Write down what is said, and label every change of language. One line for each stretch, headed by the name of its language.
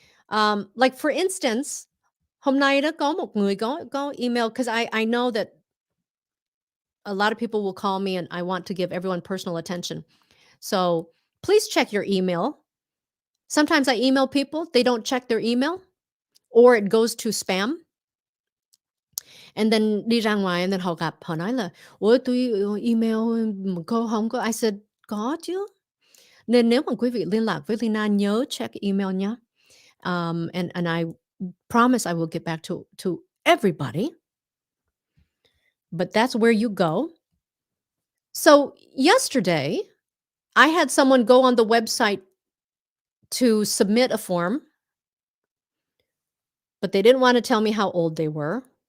English: Like for instance,
Vietnamese: hôm nay đó có một người có email
English: because I know that a lot of people will call me and I want to give everyone personal attention. So please check your email. Sometimes I email people, they don't check their email or it goes to spam. And then
Vietnamese: đi ra ngoài
English: and then
Vietnamese: họ gặp, họ nói là ủa tôi email mà cô không có.
English: I said
Vietnamese: có chứ. Nên nếu mà quý vị liên lạc với Leyna nhớ check email nhé.
English: And I promise I will get back to everybody. But that's where you go. So yesterday, I had someone go on the website to submit a form, but they didn't want to tell me how old they were.